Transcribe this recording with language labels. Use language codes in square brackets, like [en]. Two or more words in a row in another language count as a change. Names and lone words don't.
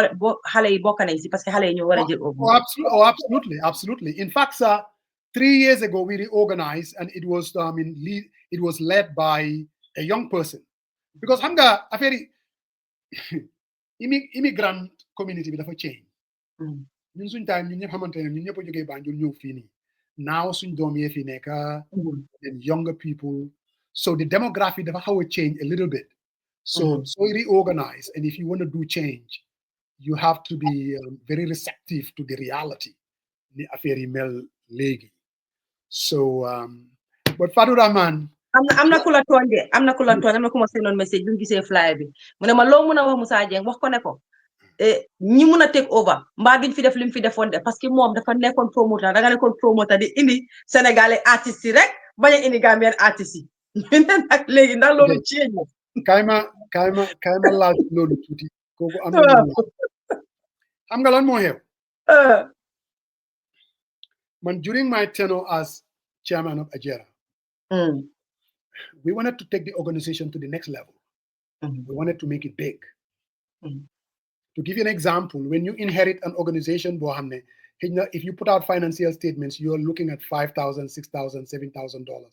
[en] absolutely. In fact, sir, 3 years ago we reorganized, and it was it was led by a young person because hanga a very immigrant community [wo] bi dafa [en] change. ñun suñ time ñun ñëpp xamante ne ñun ñëpp a jógee Banjul ñëw fii nii now suñ doom yee fi nekk and younger people, so the demography dafa xaw a change a little bit. So reorganize, and if you want to do change, you have to be very receptive to the reality. [wo] Ni affaire yi mel léegi. [en] So but Fadou Rahman, [wo] am na ku la tooñ de am na ku ma seenoon message bi mu gisee flyer bi mu ne ma loo mun a wax Musa Jeng wax ko ne ko ñi mun a [en] take over [wo] mbaa duñ fi def li mu fi defoon de parce que moom dafa nekkoon promoteur da nga nekkoon promoteur di indi sénégalais artistes yi rek bañ a indi Gambian artistes yi ñu ne nag léegi ndax loolu change kayma laaj loolu tuuti kooku am na xam nga lan moo xew man [en] during my tenure as chairman of Ajera, we wanted to take the organization to the next level. We wanted to make it big. To give you an example, when you inherit an organization, if you put out financial statements, you're looking at $5,000, $6,000, $7,000.